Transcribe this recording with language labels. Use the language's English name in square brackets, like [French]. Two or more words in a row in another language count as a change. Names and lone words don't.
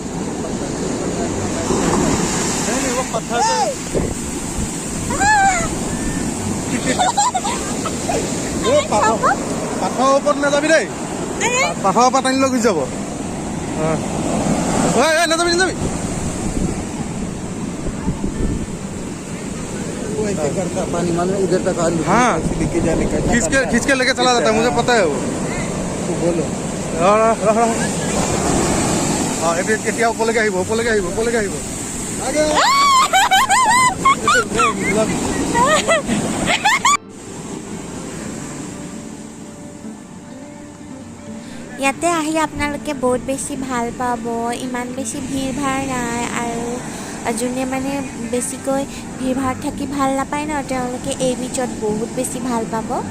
[Hindi] नहीं वो पत्थर [Assamese] পাথৰ ওপৰত নাযাবি দেই পাথৰৰ পৰা টানি লৈ গুচি যাব নাযাবি নাযাবি [Hindi] पानी मानो इधर तक हाँ लेके जाने का खींच के लेके चला जाता है मुझे पता है वो तो बोलो [Assamese] এতিয়া ওপৰলৈকে আহিব ইয়াতে আহি আপোনালোকে বহুত বেছি ভাল পাব ইমান বেছি ভিৰ ভাৰ নাই আৰু যোনে মানে বেছিকৈ ভিৰ ভাৰ থাকি ভাল নাপায় ন তেওঁলোকে এই বিচত বহুত বেছি ভাল পাব